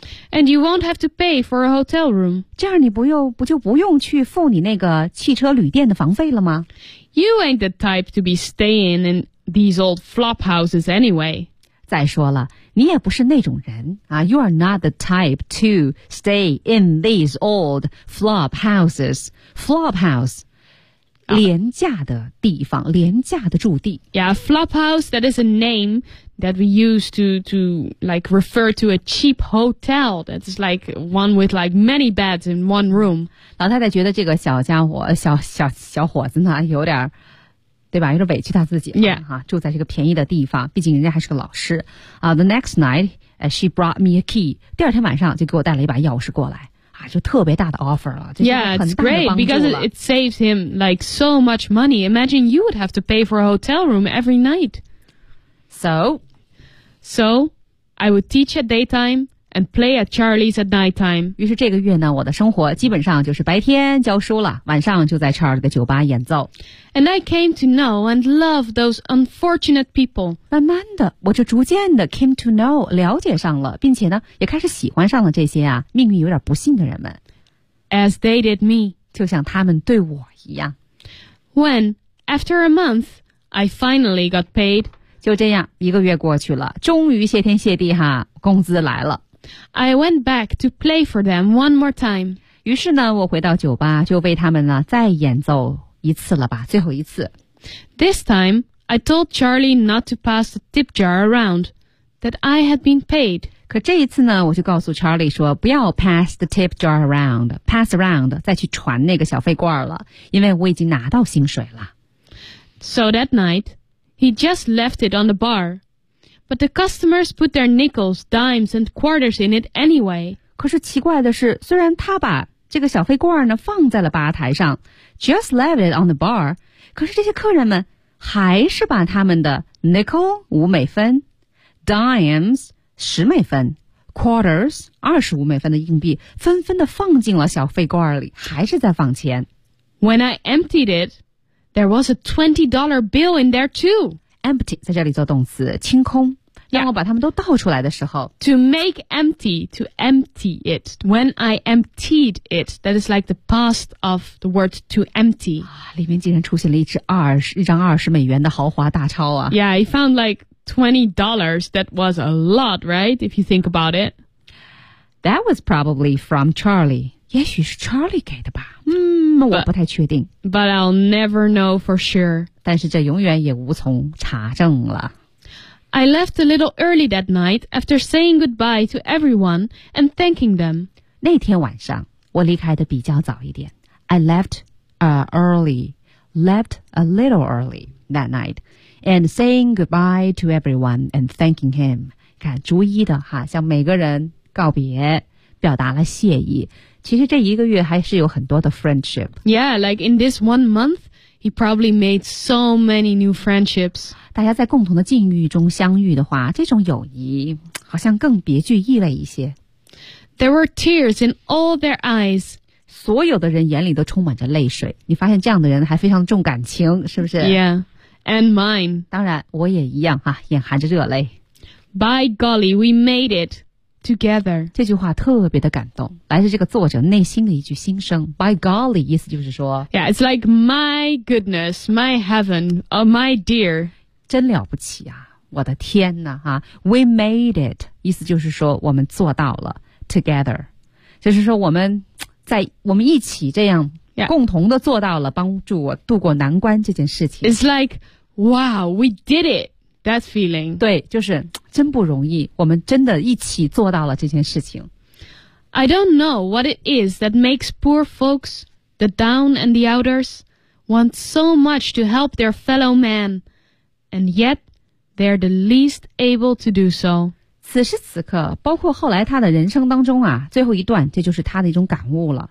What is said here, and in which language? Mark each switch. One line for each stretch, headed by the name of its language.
English: And you won't have to pay for a hotel room.
Chinese: 这样你不用去付你那个汽车旅店的房费了吗？
English: You ain't the type to be staying in these old flop houses anyway.
Chinese: 再说了，你也不是那种人啊。
English: You are not the type to stay in these old flop houses. Flop house.
Chinese: 廉价的地方，廉价的住地。
English: Yeah, flop house, that is a name that we use to like refer to a cheap hotel that's like one with like many beds in one room.
Chinese: 老太太觉得这个小家伙，小伙子呢，有点，对吧？有点委屈他自己。
English: Yeah.
Chinese: 住在这个便宜的地方，毕竟人家还是个老师。
English: The next night, she brought me a key.
Chinese: 第二天晚上就给我带了一把钥匙过来。就特别大的 offer 了，就是很大的帮助了。
English: Yeah, it's great because it saves him like so much money. Imagine you would have to pay for a hotel room every night. So, I would teach at daytime and play at Charlie's at nighttime.
Chinese: 于是这个月呢，我的生活基本上就是白天教书了，晚上就在 Charlie 的酒吧演奏。
English: And I came to know and love those unfortunate people.
Chinese: 慢慢的，我就逐渐的
English: came to know,
Chinese: 了解上了，并且呢，也开始喜欢上了这些啊，命运有点不幸的人们。
English: As they did me.
Chinese: 就像他们对我一样。
English: When, after a month, I finally got paid.
Chinese: 就这样，一个月过去了，终于谢天谢地哈，工资来了。
English: I went back to play for them one more time.
Chinese: 于是呢，我回到酒吧，就为他们呢，再演奏。一次了吧，最后一次。
English: This time, I told Charlie not to pass the tip jar around, that I had been paid.
Chinese: 可这一次呢，我就告诉 Charlie 说，不要
English: pass the tip jar around, pass around,
Chinese: 再去传那个小费罐了，因为我已经拿到薪水了。
English: So that night, he just left it on the bar. But the customers put their nickels, dimes, and quarters in it anyway.
Chinese: 可是奇怪的是，虽然他把这个小费罐呢放在了吧台上 ,
English: just left it on the bar,
Chinese: 可是这些客人们还是把他们的 nickel, 五美分 ,dimes, 十美分 ,quarters, 二十五美分的硬币纷纷地放进了小费罐里还是在放钱。
English: When I emptied it, there was a $20 bill in there too.
Chinese: Empty, 在这里做动词清空。当我把它们都倒出来的时候
English: To make empty, to empty it. When I emptied it, that is like the past of the word to empty.、
Chinese: 啊、里面竟然出现了一张20美元的豪华大钞啊。
English: Yeah, I found like $20. That was a lot, right? If you think about it. That was probably from Charlie.
Chinese: 也许是 Charlie 给的吧。我不太确定。
English: But I'll never know for sure.
Chinese: 但是这永远也无从查证了。
English: I left a little early that night after saying goodbye to everyone and thanking them.
Chinese: 那天晚上我离开的比较早一点。
English: I left, left a little early that night and saying goodbye to everyone and thanking him.
Chinese: 看逐一的哈向每个人告别表达了谢意。其实这一个月还是有很多的 friendship.
English: Yeah, like in this 1 month,He probably made so many new friendships.
Chinese: 大家在共同的境遇中相遇的话，这种友谊好像更别具异类一些。
English: There were tears in all their eyes.
Chinese: 所有的人眼里都充满着泪水。你发现这样的人还非常重感情，是不是？
English: Yeah, and mine.
Chinese: 当然，我也一样哈，眼含着热泪。
English: By golly, we made it together.
Chinese: 这句话特别的感动，来自这个作者内心的一句心声。
English: By golly,
Chinese: 意思就是说
English: Yeah, it's like my goodness, my heaven, oh my dear.
Chinese: 真了不起啊，我的天哪啊。
English: We made it,
Chinese: 意思就是说我们做到了 together. 就是说我们一起这样共同的做到了帮助我度过难关这件事情。
English: It's like, wow, we did it. That feeling.
Chinese: 对，就是真不容易，我们真的一起做到了这件事情。
English: I don't know what it is that makes poor folks, the down and the outers, want so much to help their fellow man, and yet they're the least able to do so.
Chinese: 此时此刻，包括后来他的人生当中啊，最后一段，这就是他的一种感悟了。